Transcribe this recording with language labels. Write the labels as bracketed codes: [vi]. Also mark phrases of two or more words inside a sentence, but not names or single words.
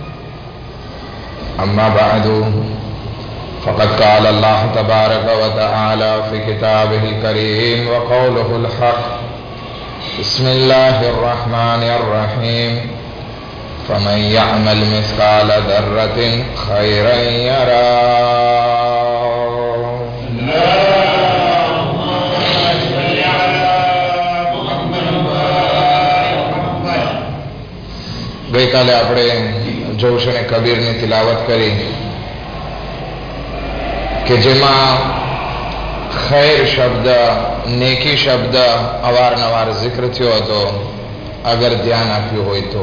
[ar] أما بعد، فقد قال الله تبارك وتعالى في كتابه الكريم وقوله الحق: بسم الله الرحمن الرحيم. فمن يعمل مثقال ذرة خيرا يره. [gu] ગઈકાલે આપણે જોશ અને કબીરની તિલાવત કરી કે જેમાં ખૈર શબ્દ, નેકી શબ્દ અવારનવાર zikr થયો હતો, અગર ધ્યાન આપ્યું હોય તો.